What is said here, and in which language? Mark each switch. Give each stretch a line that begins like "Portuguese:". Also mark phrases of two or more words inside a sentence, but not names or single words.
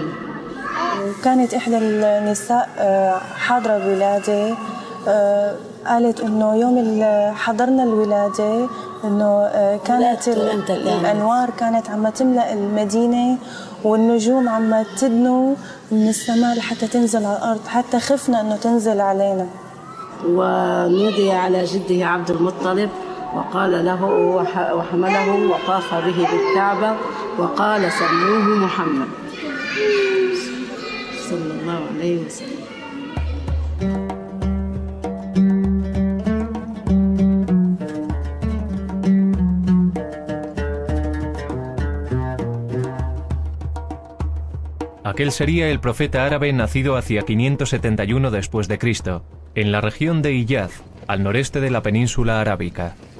Arabic: كانت إحدى النساء حاضرة الولادة قالت إنه يوم حضرنا الولادة إنه كانت الأنوار كانت عم تملأ المدينة والنجوم عم تدنو من السماء لحتى تنزل على الأرض، حتى خفنا إنه تنزل علينا. ونودي على جده عبد المطلب وقال له وحمله وطاف به بالكعبة وقال سموه محمد صلى الله عليه وسلم.
Spanish: Aquel sería el profeta árabe nacido hacia 571 después de Cristo, en la región de Hiyaz, al noreste de la península arábica.